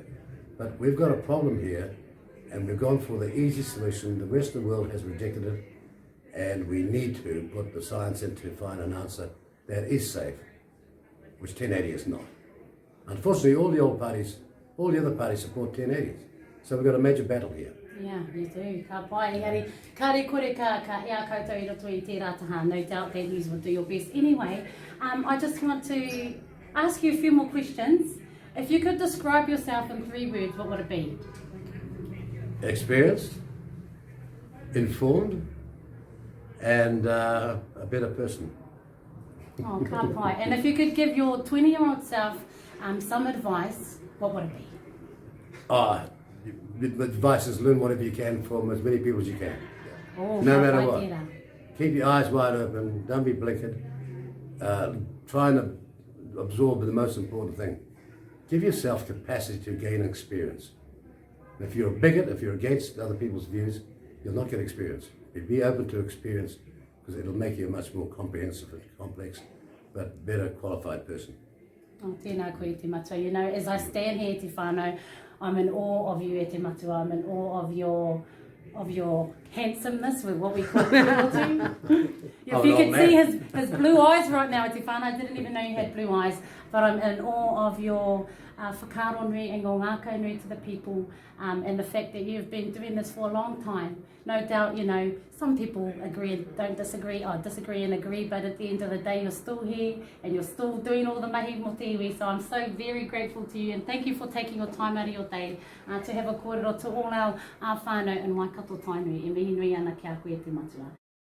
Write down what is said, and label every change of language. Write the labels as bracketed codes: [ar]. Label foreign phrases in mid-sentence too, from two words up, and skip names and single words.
[en] But we've got a problem here, and we've gone for the easy solution. The rest of the world has rejected it, and we need to put the science in to find an answer that is safe, which 1080 is not. Unfortunately, all the other parties support 1080s. So we've got a major battle here. Yeah, you do. [mi] Ka pai, engari, ka re kore ka ea koutou I roto I te rataha. [en] No doubt that news will do your best. Anyway, I just want to ask you a few more questions. If you could describe yourself in 3 words, what would it be? Experienced, informed, and a better person. Oh, [mi] ka pai. [en] And if you could give your 20-year-old self some advice, what would it be? The advice is learn whatever you can from as many people as you can. Oh, no matter what. Keep your eyes wide open, don't be blinkered. Try and absorb the most important thing. Give yourself capacity to gain experience. And if you're a bigot, if you're against other people's views, you'll not get experience. Be open to experience, because it'll make you a much more comprehensive and complex, but better qualified person. [mi] Oh, tēnā koe te matua. [en] You know, as I stand here, [mi] te whānau, [en] I'm in awe of you, [mi] te matua. [en] I'm in awe of your handsomeness, with what we call cruelty. If you could see his blue eyes right now, [mi] Te Whānau, [en] I didn't even know you had blue eyes, but I'm in awe of your [mi] whakaaro nui [en] and [mi] ngō ngākau nui [en] to the people, and the fact that you've been doing this for a long time. No doubt, you know, some people agree and don't disagree, or disagree and agree, but at the end of the day, you're still here and you're still doing all the [mi] mahi mo te iwi. [en] So I'm so very grateful to you, and thank you for taking your time out of your day to have a kōrero to all our whānau in Waikato Tainui. [mi] E mihi nui ana ki a koe te matua.